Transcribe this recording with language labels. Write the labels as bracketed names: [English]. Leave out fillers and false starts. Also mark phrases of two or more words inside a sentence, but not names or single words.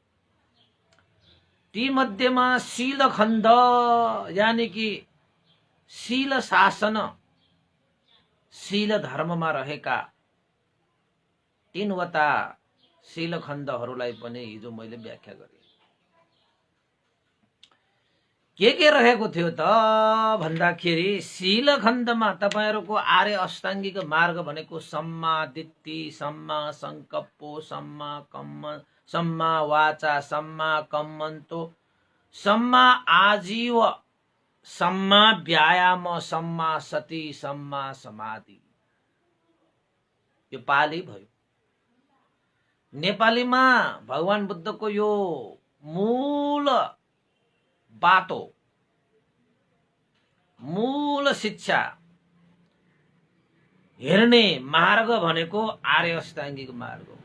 [Nepali] ती मध्येमा शील खण्ड यानी कि शील शासन, शील धर्ममा रहेका 3 वटा शील खण्डहरूलाई पनि हिजो मैले व्याख्या गरे। के रहेको थियो त भन्दाखेरि शील खण्डमा तपाईहरुको आर्य अष्टाङ्गिक मार्ग भनेको [Pali] सम्मा दिट्ठी, सम्मा संकल्प, सम्मा कम्म, सम्मा वाचा, सम्मा कम्मन्तो, सम्मा आजीव, सम्मा व्यायाम, सम्मा सति, सम्मा समाधि। [Nepali] यो पाली भयो। नेपालीमा भगवान बुद्धको यो मूल बाटो, मूल शिक्षा हेर्ने मार्ग भनेको आर्य अष्टाङ्गिक मार्ग हो।